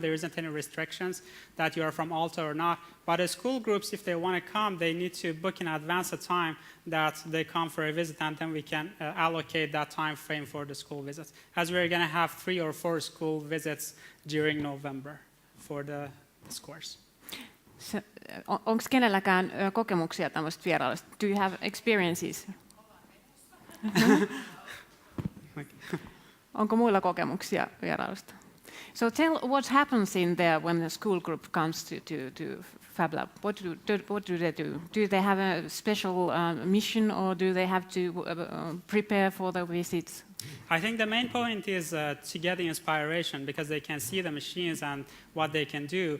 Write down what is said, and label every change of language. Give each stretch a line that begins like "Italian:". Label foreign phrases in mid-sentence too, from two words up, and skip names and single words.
English: There isn't any restrictions that you are from Alta or not. But the school groups, if they want to come, they need to book in advance a time that they come for a visit, and then we can allocate that time frame for the school visits. As we're going to have 3 or 4 school visits during November for this course.
Finnish: Onko kenelläkään kokemuksia tämmöistä vierailusta?
English: Do you have experiences?
Finnish: Onko muilla kokemuksia vierailusta?
English: So tell what happens in there when the school group comes to Fab Lab. What do they do? Do they have a special mission, or do they have to prepare for the visits? I think the main point is to get the inspiration, because they can see the machines and what they can do.